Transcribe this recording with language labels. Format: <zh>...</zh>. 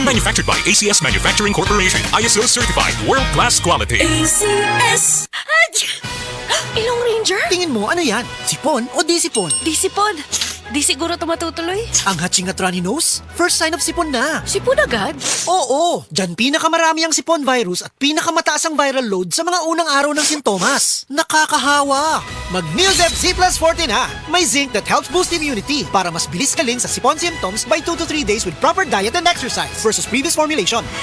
<en>Manufactured by ACS Manufacturing Corporation. ISO certified. World-class quality.</en> <tl>ACS! Ilong Ranger? Tingin mo, ano yan? Sipon o di sipon? Di sipon. Di siguro ito matutuloy. Ang hatching at runny nose?</tl> <en>First sign of sipon na.</en> <tl>Sipon agad? Oo, dyan pinakamarami ang sipon virus at pinakamataas ang viral load sa mga unang araw ng sintomas. Nakakahawa! Mag-Neosep Z Plus Forte na!</tl> <en>May zinc that helps boost immunity</en> <tl>para mas bilis galing sa sipon</tl> <en>symptoms by 2 to 3 days with proper diet and exercise versus previous formulation.</en>